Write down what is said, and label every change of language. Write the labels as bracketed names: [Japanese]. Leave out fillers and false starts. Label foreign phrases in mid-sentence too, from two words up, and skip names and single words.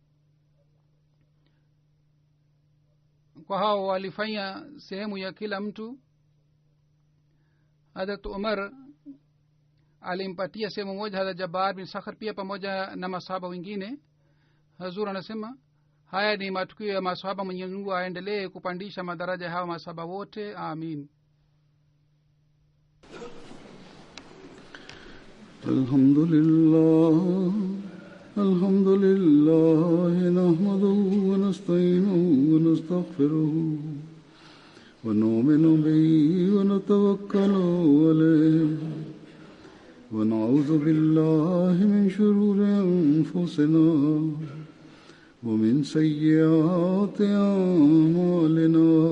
[Swahili] kwa hao walifanya sehemu ya kila mtu. Hazrat Umar alimpatia sehemu moja Hazrat Jabbar bin Sakhar pia pamoja na masahaba wengine. Hazur anasema haya ni matukio ya masahaba. Mwenyezi Mungu aendelee kupandisha madaraja hawa masahaba wote, amin. [Arabic] الحمد لله نحمده ونستعينه ونستغفره ونؤمن به ونتوكل عليه ونعوذ بالله من شرور أنفسنا ومن سيئات أعمالنا.